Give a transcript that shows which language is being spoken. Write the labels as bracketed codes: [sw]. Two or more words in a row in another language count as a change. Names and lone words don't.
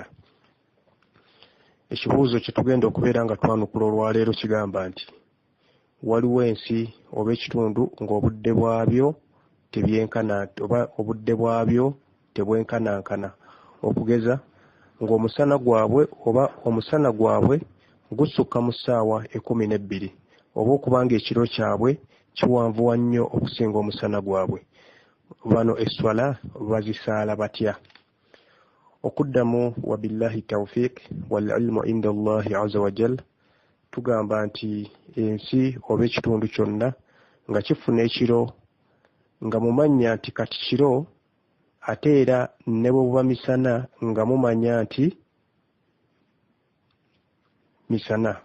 [lg] Ekibuuzo kye tugenda okubeera nga twanukula olwaleero kigamba nti waliwo ensi oba ekitundu ng'obudde bwabyo oba obudde bwabyo tebwenkanankana, okugeza ng'omusana gwabwe gusukka mu ssaawa 12 oba okubanga ekiro kyabwe kiwanvuwa nnyo okusinga omusana gwabwe. Bano eswala bazisaala batya? Okuddamu [ar] وبالله التوفيق والعلم عند الله عز وجل, [lg] tugamba nti ensi oba ekitundu kyonna nga kifuna ekiro nga mumanya nti kati kiro, ate era ne bwe buba misana nga mumanya nti misana.